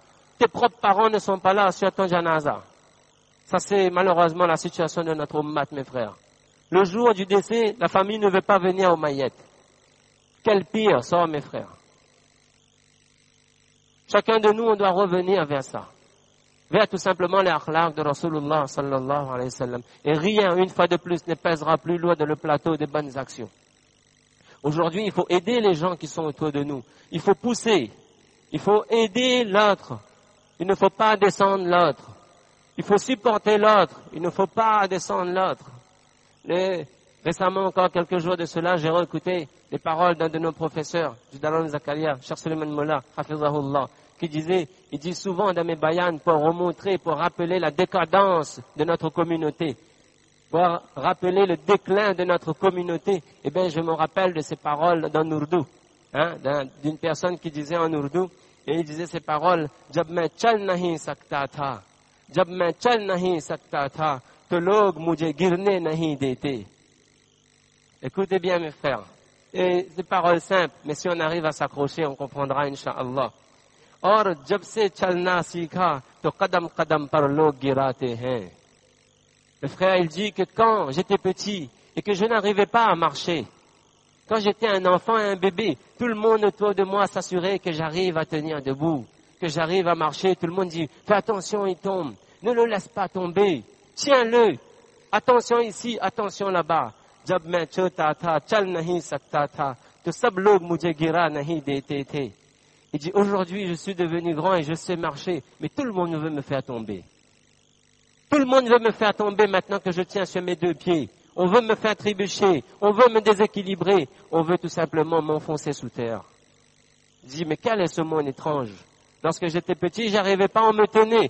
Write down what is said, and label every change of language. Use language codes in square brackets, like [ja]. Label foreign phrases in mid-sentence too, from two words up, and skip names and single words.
[fr] Tes propres parents ne sont pas là sur ton janaza. Ça, c'est malheureusement la situation de notre ummat, mes frères. Le jour du décès, la famille ne veut pas venir au maïet. Quel pire sort, mes frères. Chacun de nous, on doit revenir vers ça. Vers tout simplement les akhlaq de Rasulullah [ar] صلى الله عليه وسلم. [fr] Et rien, une fois de plus, ne pèsera plus loin dans le plateau des bonnes actions. Aujourd'hui, il faut aider les gens qui sont autour de nous. Il faut pousser. Il faut aider l'autre. Il ne faut pas descendre l'autre. Il faut supporter l'autre. Il ne faut pas descendre l'autre. Récemment, encore quelques jours de cela, j'ai réécouté les paroles d'un de nos professeurs, du Dalal Zakaria, Cheikh Suleiman Molla, Hafizahullah, qui il dit souvent dans mes bayans pour remontrer, pour rappeler la décadence de notre communauté, pour rappeler le déclin de notre communauté. Eh bien, je me rappelle de ces paroles dans l'Ourdou, d'une personne qui disait en Ourdou, et il disait ces paroles, [ur] جب میں چل نہیں سکتا تھا، جب میں چل نہیں سکتا تھا، تو لوگ مجھے گرنے نہیں دیتے. [fr] Écoutez bien, mes frères. Et des paroles simples, mais si on arrive à s'accrocher, on comprendra, Inch'Allah. [ur] اور، جب سے چلنا سیکھا، تو قدم قدم پر لوگ گراتے ہیں. [fr] Le frère, il dit que quand j'étais petit et que je n'arrivais pas à marcher, quand j'étais un enfant et un bébé, tout le monde autour de moi s'assurait que j'arrive à tenir debout, que j'arrive à marcher. Tout le monde dit, fais attention, il tombe. Ne le laisse pas tomber. Tiens-le. Attention ici, attention là-bas. [ur] جب میں چھوٹا تھا، چل نہیں سکتا تھا، تو سب لوگ مجھے گرا نہیں دیتے تھے. [fr] Il dit, aujourd'hui, je suis devenu grand et je sais marcher, mais tout le monde veut me faire tomber. Tout le monde veut me faire tomber maintenant que je tiens sur mes deux pieds. On veut me faire trébucher, on veut me déséquilibrer, on veut tout simplement m'enfoncer sous terre. Il dit, mais quel est ce monde étrange? Lorsque j'étais petit, j'arrivais pas, on me tenait.